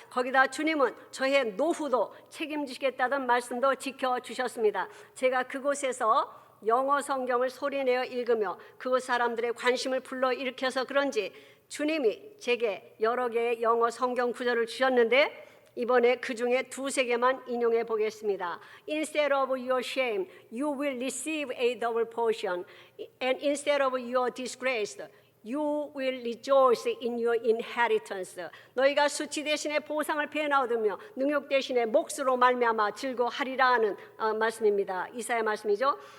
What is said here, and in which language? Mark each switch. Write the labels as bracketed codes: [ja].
[ko] 거기다 주님은 저의 노후도 책임지시겠다던 말씀도 지켜주셨습니다. 제가 그곳에서 영어 성경을 소리내어 읽으며 그곳 사람들의 관심을 불러일으켜서 그런지 주님이 제게 여러 개의 영어 성경 구절을 주셨는데 이번에 그 중에 2-3개만 인용해 보겠습니다. [en] Instead of your shame, you will receive a double portion. And instead of your disgrace, You will rejoice in your inheritance. [ko] 너희가 수치 대신에 보상을 배나 얻으며 능욕 대신에 몫으로 말미암아 즐거워하리라 하는 말씀입니다. 이사야 말씀이죠.